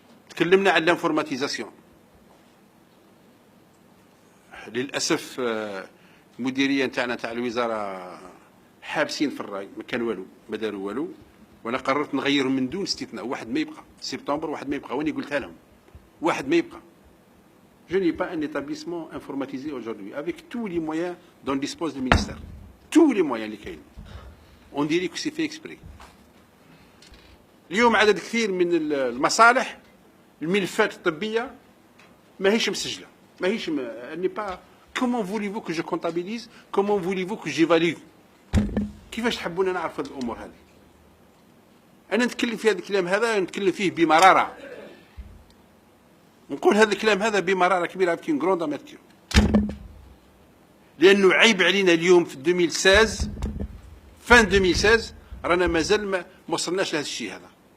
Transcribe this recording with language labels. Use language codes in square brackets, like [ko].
[ar] تكلمنا عن الانفورماتيزاسيون. للاسف المديريه نتاعنا تاع الوزاره حابسين في الراي، ما كان والو، ما داروا والو، وانا قررت نغير من دون استثناء. واحد ما يبقى سبتمبر، واحد ما يبقى، واني قلتها لهم واحد ما يبقى. [fr] Je n'ai pas un établissement informatisé aujourd'hui avec tous les moyens dont dispose le ministère. Tous les moyens [ar] اللي كاين. [fr] On dirait que c'est fait exprès. [ar] اليوم عدد كثير من المصالح الملفات الطبيه ماهيش مسجله، ماهيش [fr] n'est pas. Comment voulez-vous que je comptabilise? Comment voulez-vous que j'évalue? [ar] كيفاش تحبون نعرف هذه الامور هذه؟ انا نتكلم في هذا الكلام هذا، نتكلم فيه بمراره. نقول هذا الكلام هذا بمراره كبيره، [fr] avec une grande amertume. [ar] لانه عيب علينا اليوم في 2016 فان 2016 رانا مازال ما وصلناش لهذا الشيء هذا.